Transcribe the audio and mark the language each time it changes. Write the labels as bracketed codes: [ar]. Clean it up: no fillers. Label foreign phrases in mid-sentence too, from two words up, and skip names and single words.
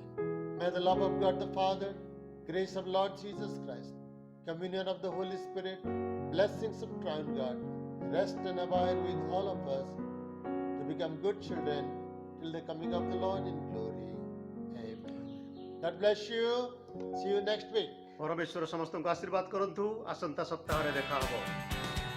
[en] May the love of God the Father, grace of Lord Jesus Christ, communion of the Holy Spirit, blessings of triune God, rest and abide with all of us to become good children till the coming of the Lord in glory. Amen. God bless you. See you next week. [or] ପରମେଶ୍ୱର ସମସ୍ତଙ୍କୁ ଆଶୀର୍ବାଦ କରନ୍ତୁ। ଆସନ୍ତା ସପ୍ତାହରେ ଦେଖା ହବ।